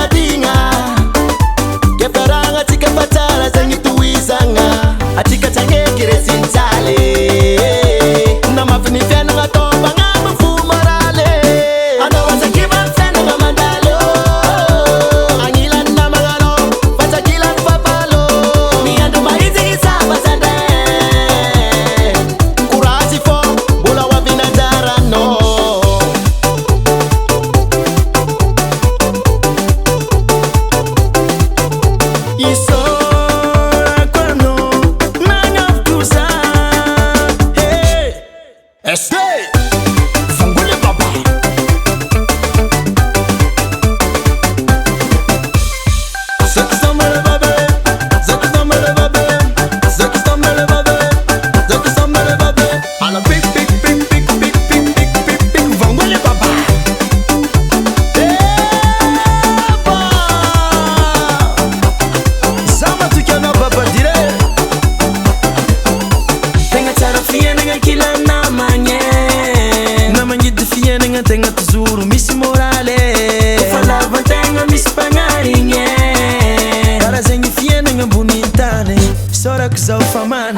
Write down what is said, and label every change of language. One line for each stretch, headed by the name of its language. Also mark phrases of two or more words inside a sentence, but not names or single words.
Malagasy: adigna, kefaragna atsika fa tsara zegny tohizagna, atsika tsy agneky resinjaly, namafy ny fiainagna atao magnambo fo morale, anao azakiva ny fiainagna mandalo, agnilany namagna anao fa tsy ankilany fafalo, ny andro mahizigny sabazandre, courage fô mbola hoavina anjaranao. Isorako anao nagnavoko za, hey, SD Vangole baba. Zaki samele babe, zaki samele babe, zaki samele babe, zaki samele babe.
English: Ala big big big big big big big big big Vangole baba.
Malagasy: Eba zama tukiana baba dire, tegna tsara fiainagna kila namagna, namagnidy fiainagna tegna tozoro misy morale, falavan-tegna misy mpagnarigna, karaha zegny fiainagna amboniny tany, sorako zao fa managna.